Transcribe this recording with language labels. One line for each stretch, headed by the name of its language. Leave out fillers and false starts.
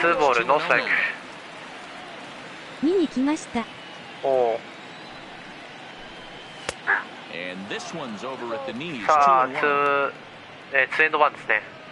Japanese: ツーボール、ノーストライク。見に来ました。お
English: And this one's over at the knees. さあ、 2-1.
Japanese: ツーエンドワンですね。